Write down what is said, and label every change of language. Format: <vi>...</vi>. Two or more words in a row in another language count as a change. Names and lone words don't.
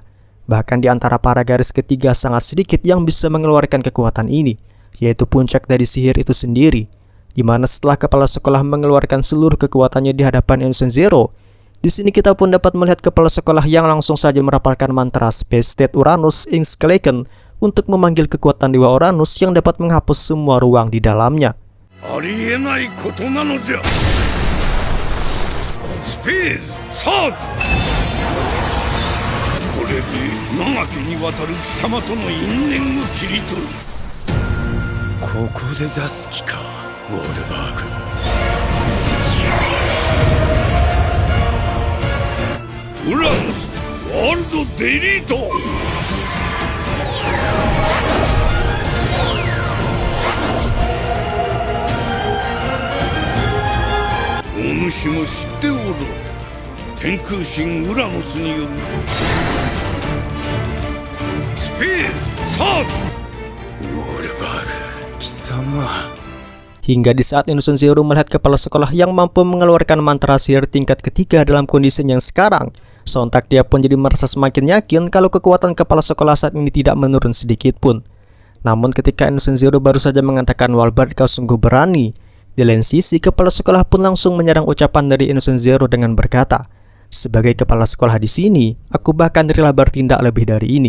<id>Bahkan di antara para garis ketiga sangat sedikit yang bisa mengeluarkan kekuatan ini, yaitu puncak dari sihir itu sendiri, di mana setelah kepala sekolah mengeluarkan seluruh kekuatannya di hadapan Innocent Zero, di sini kita pun dapat melihat kepala sekolah yang langsung saja merapalkan mantra Space State Uranus Inskalaken untuk memanggil kekuatan Dewa Uranus yang dapat menghapus semua ruang di dalamnya.</id> <ja>Space Swords! これで長きにわたる貴様との因縁を切り取る。ここで出す気か、ウォールバーグ。ウランスワールドデリート。お主も知っておろう。天空神ウラノスによるスペースサーズ。ウォールバーグ、貴様。</ja> <id>Hingga di saat Innocent Zero melihat kepala sekolah yang mampu mengeluarkan mantra sihir tingkat ketiga dalam kondisinya yang sekarang, sontak dia pun jadi merasa semakin yakin kalau kekuatan kepala sekolah saat ini tidak menurun sedikit pun. Namun ketika Innocent Zero baru saja mengatakan Warbird kau sungguh berani, di lain sisi kepala sekolah pun langsung menyerang ucapan dari Innocent Zero dengan berkata, sebagai kepala sekolah di sini, aku bahkan rela bertindak lebih dari ini.</id>